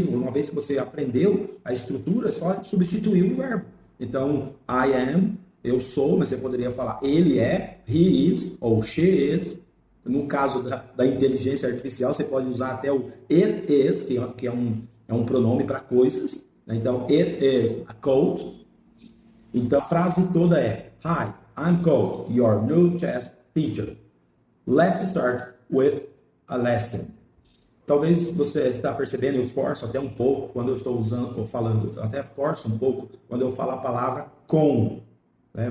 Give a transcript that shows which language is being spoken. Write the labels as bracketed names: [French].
[Portuguese] Uma vez que você aprendeu a estrutura, é só substituir o verbo. Então, [English] I am, [Portuguese] eu sou, mas você poderia falar ele é, [English] he is [Portuguese] ou [English] she is. [Portuguese] No caso da inteligência artificial, você pode usar até o it is, que é um pronome para coisas. Então, [English] it is a cold. [Portuguese] Então, a frase toda é, [English] hi, I'm Cold, your new chess teacher. Let's start with a lesson. [Portuguese] Talvez você está percebendo, eu forço até um pouco quando eu estou falando, eu até forço um pouco quando eu falo a palavra com. Né?